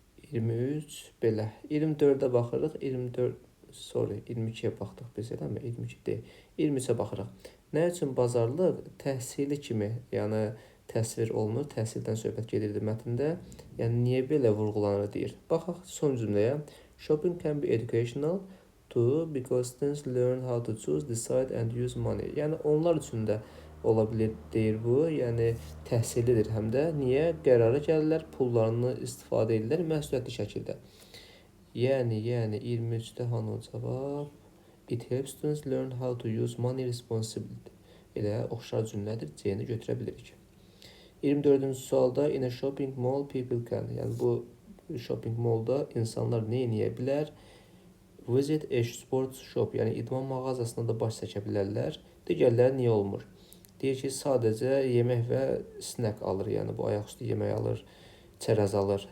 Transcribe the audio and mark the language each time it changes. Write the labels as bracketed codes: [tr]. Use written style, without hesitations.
[az] 23, belə. 24-də baxırıq. 22-yə baxdıq biz, eləmi? 22 deyil. 23-ə baxırıq. Nə üçün bazarlıq təhsili kimi, yəni təsvir olunur, təhsildən söhbət gedirdi mətndə. Yəni, niyə belə vurğulanır, deyir. Baxaq son cümləyə. [en] Shopping can be educational too because students learn how to choose, decide and use money. [az] Yəni, onlar üçün də ola bilir, deyir bu. Yəni, təhsillidir həm də. Niyə? Qərara gəlirlər, pullarını istifadə edirlər məsuliyyətli şəkildə. Yəni, 23-də hanı o cavab? [en] It helps students learn how to use money responsibly. [az] Elə oxşar cümlədir, C-ni götürə bilirik. [en] 24-cü sualda in a shopping mall people can. [az] Yəni, bu shopping mallda insanlar nə edə bilər? Visit a sports shop, yəni idman mağazasına da baş çəkə bilərlər. Digərləri niyə olmur? Deyir ki, sadəcə yemək və snack alır, yəni bu ayaqüstü yemək alır, çərəz alır.